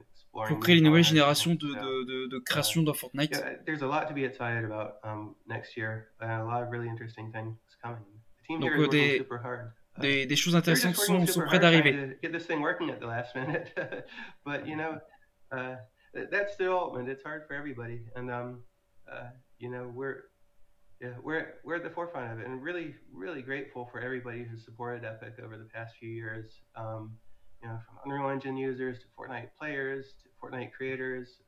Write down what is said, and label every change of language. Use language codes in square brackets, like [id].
[fr] pour créer une nouvelle génération de création dans Fortnite. [en] There's a lot to be excited about next year. A lot of really interesting things coming. The team here is [fr] Donc [en] working super hard. [fr] Des choses intéressantes sont prêtes d'arriver. [en] Get this thing working at the last minute, but that's the development. It's hard for everybody, and we're at the forefront of it, and really, really grateful for everybody who's supported Epic over the past few years. From Unreal Engine users to Fortnite players to Fortnite creators.